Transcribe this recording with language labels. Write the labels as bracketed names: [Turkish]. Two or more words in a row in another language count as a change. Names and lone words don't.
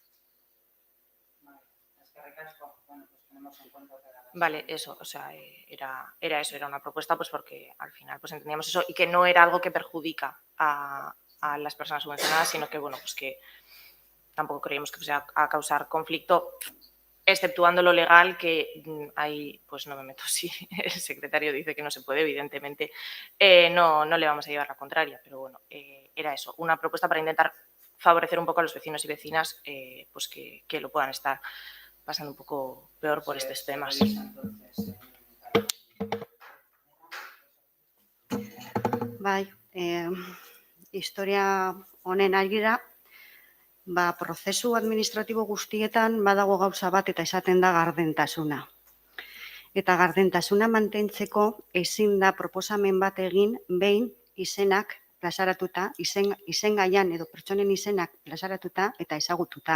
[Spanish] Vale, eso, o sea, era eso, era una propuesta pues porque al final pues entendíamos eso y que no era algo que perjudica a las personas subvencionadas, sino que bueno, pues que tampoco creíamos que fuese a causar conflicto exceptuando lo legal, que ahí pues no me meto. Si el secretario dice que no se puede, evidentemente no le vamos a llevar la contraria, pero bueno, era eso, una propuesta para intentar favorecer un poco a los vecinos y vecinas pues que lo puedan estar pasando un poco peor por estos temas. [Basque] Bai, historia honen argira, prozesu administratibo guztietan badago gauza bat eta esaten da gardentasuna. Eta gardentasuna mantentzeko ezin da proposamen bat egin behin izenak plazaratuta, izen gaian edo pertsonen izenak plazaratuta eta ezagututa.